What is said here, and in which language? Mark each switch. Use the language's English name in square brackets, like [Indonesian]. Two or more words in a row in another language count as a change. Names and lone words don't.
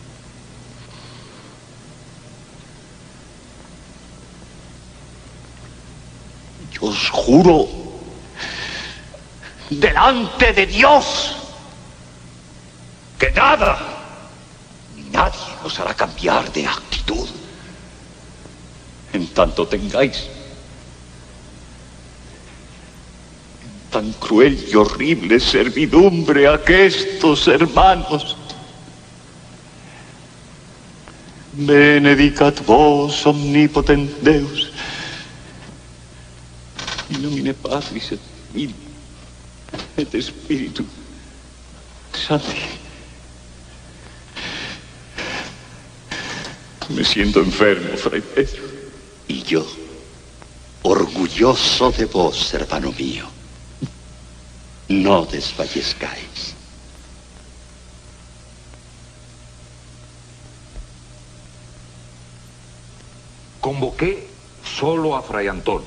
[Spanish] Yo os juro, delante de Dios, que nada ni nadie os hará cambiar de actitud, en tanto tengáis en tan cruel y horrible servidumbre a aquestos hermanos. [Latin] Benedicat vos omnipotent Deus, in nomine Patris et Filii et Spiritus Sancti. [Spanish] Me siento enfermo, Fray Pedro. Y yo, orgulloso de vos, hermano mío. No desfallezcáis. Convoqué solo a Fray Antón.